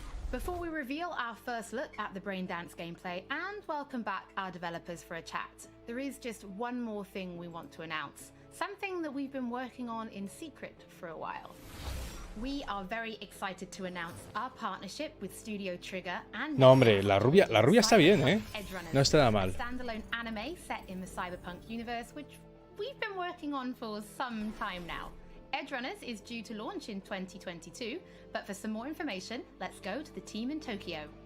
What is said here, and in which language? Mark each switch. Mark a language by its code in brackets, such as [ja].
[en] Before we reveal our first look at the Braindance gameplay and welcome back our developers for a chat, there is just one more thing we want to announce, something that we've been working on in secret for a while. We are very excited to announce our partnership with Studio Trigger and [es] No, hombre, la rubia está bien, ¿eh? No está nada mal. [en] A standalone anime set in the Cyberpunk universe, which we've been working on for some time now. Edgerunners is due to launch in 2022, but for some more information, let's go to the team in Tokyo.